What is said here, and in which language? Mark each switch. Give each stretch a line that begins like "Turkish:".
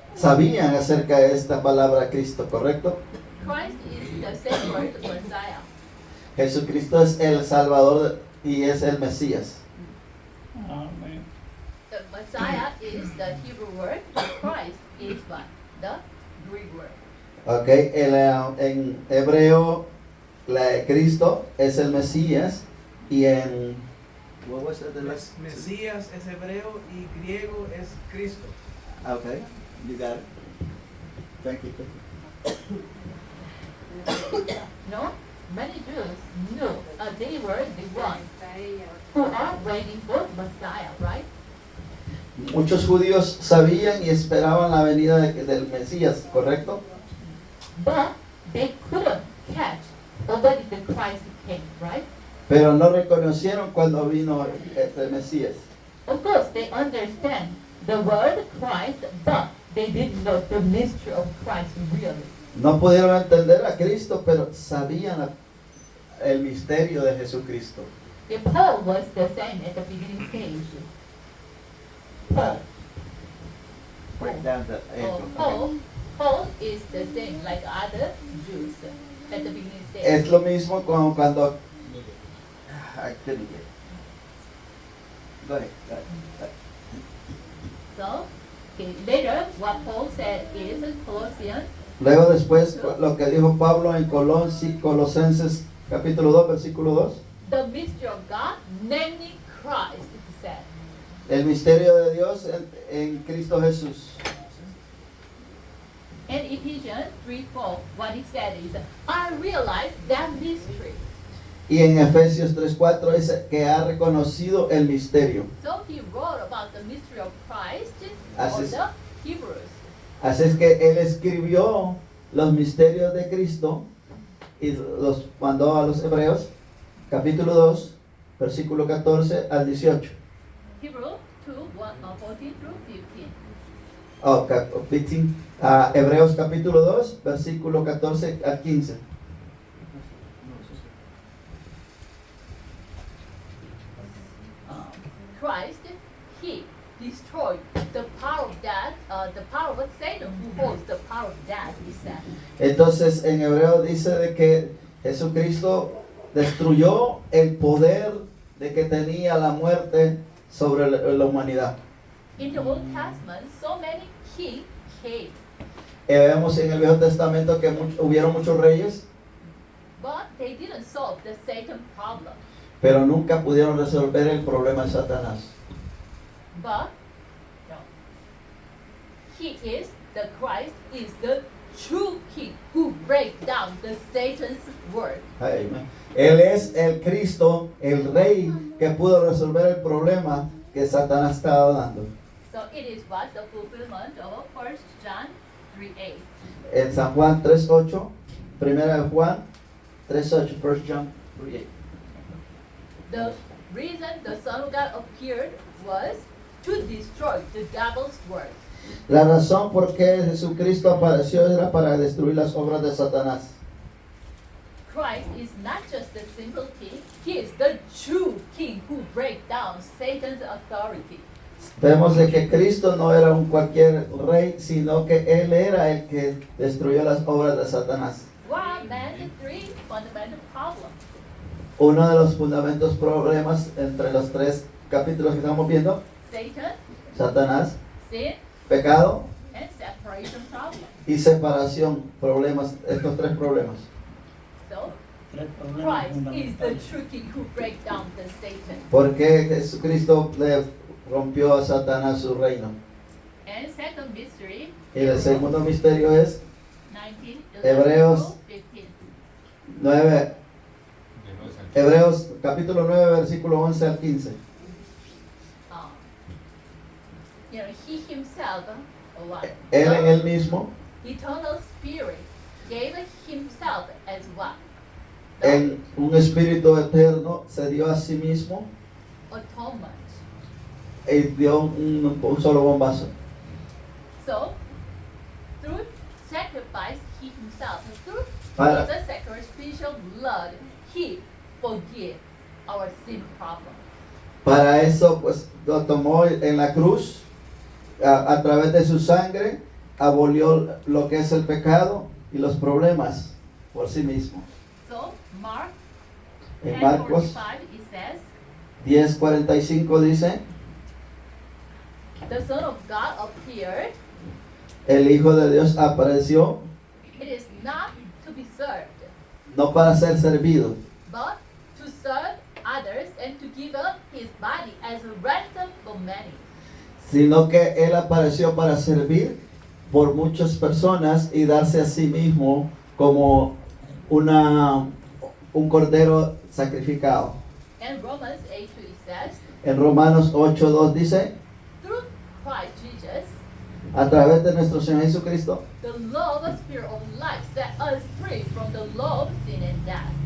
Spanish: sabían acerca de esta palabra Cristo, ¿correcto?
English: Christ is the same word Messiah.
Spanish: Jesucristo es el Salvador y es el Mesías. Amén.
English: The Messiah is the Hebrew word. Christ is what? The Greek word.
Spanish: Ok, en hebreo Cristo es el Mesías y en...
English: what was it, the last-
Spanish: Mesías es hebreo y griego es Cristo.
English: Okay, you got it. Thank you.
Spanish: No?
English: Many Jews knew they were the ones who are waiting for Messiah, right?
Spanish: Muchos judíos sabían y esperaban la venida del Mesías, ¿correcto?
English: But they couldn't catch when the Christ came, right?
Spanish: Pero no reconocieron cuando vino este Mesías.
English: Of course, they understand the word Christ, but they didn't know the mystery of Christ really.
Spanish: No pudieron entender a Cristo, pero sabían el misterio de Jesucristo.
English: If Paul was the same at the beginning stage. Paul. Break down the Paul is the same like other Jews at the beginning stage.
Spanish: Es lo mismo como cuando...
English: I couldn't get it. Go ahead. So, okay, later what Paul said is in Colossians,
Spanish: Luego después lo que dijo Pablo en Colosenses capítulo 2, versículo 2.
English: the mystery of God, namely Christ, he said.
Spanish: El misterio de Dios en Cristo Jesús.
English: And Ephesians 3:4, what he said is, I realize that mystery.
Spanish: Y en Efesios 3:4 dice que ha reconocido el misterio.
English: So he wrote about the mystery of Christ
Spanish: Así
English: for
Spanish: es.
English: the Hebrews.
Spanish: Así es que él escribió los misterios de Cristo y los mandó a los Hebreos, capítulo 2, versículo 14 al 18.
English: Hebrews 2, 14 through 15. Oh, 15.
Spanish: Hebreos capítulo 2, versículo 14 al 15.
English: Christ, he destroy the power of death, the power of Satan who holds the power of death, he said.
Spanish: Entonces en hebreo dice de que Jesucristo destruyó el poder de que tenía la muerte sobre la humanidad.
English: In the Old Testament, so many kings came,
Spanish: Vemos en el Viejo Testamento que hubieron muchos reyes,
English: but they didn't solve the Satan problem.
Spanish: pero nunca pudieron resolver el problema de Satanás.
English: But no, he is the Christ, is the true king who breaks down the Satan's word.
Spanish: Amén. Él es el Cristo, el Rey que pudo resolver el problema que Satanás estaba dando.
English: So it is what the fulfillment of 1 John 3:8.
Spanish: En San Juan 3:8, primera de Juan 3:8,
English: 1 John 3:8. The reason the Son of God appeared was to destroy the devil's work.
Spanish: La razón por qué Jesucristo apareció era para destruir las obras de Satanás.
English: Christ is not just the simple king, he is the true king who breaks down Satan's authority.
Spanish: Vemos de que Cristo no era un cualquier rey, sino que Él era el que destruyó las obras de Satanás.
English: What are the three fundamental problems?
Spanish: Uno de los fundamentos problemas entre los tres capítulos que estamos viendo,
English: Satan,
Spanish: Satanás,
English: sin,
Spanish: pecado
English: and separation problem.
Spanish: y separación, problemas, estos tres problemas.
English: So,
Spanish: Tres problemas
English: Christ is the
Spanish: fundamentales.
English: true king who breaks down the Satan.
Spanish: ¿Por qué Jesucristo le rompió a Satanás su reino?
English: And second mystery,
Spanish: Y el segundo misterio es
English: 19, 11
Spanish: Hebreos
English: to 15.
Spanish: 9, Hebreos capítulo 9, versículo 11 al 15.
English: He himself, what?
Spanish: Él en él mismo,
English: Eternal Spirit gave himself as what?
Spanish: en un espíritu eterno, se dio a sí mismo
English: Atonement.
Spanish: y dio un solo bombazo.
English: So, through sacrifice, he himself, through
Spanish: Para-
English: the sacrificial blood, he forgive our sin problem.
Spanish: Para eso, pues, lo tomó en la cruz, a través de su sangre, abolió lo que es el pecado y los problemas por sí mismo.
English: So, Mark
Spanish: En Marcos
English: 10:45, it says,
Spanish: 10:45 dice,
English: the Son of God appeared.
Spanish: el Hijo de Dios apareció
English: It is not to be served,
Spanish: no para ser servido,
English: but to serve others and to give up his body as a ransom for many.
Spanish: sino que Él apareció para servir por muchas personas y darse a sí mismo como un cordero sacrificado.
English: And Romans 8:2 it says,
Spanish: En Romanos 8:2 dice,
English: through Christ Jesus,
Spanish: a través de nuestro Señor Jesucristo,
English: the law of spirit of life set us free from the law of sin and death.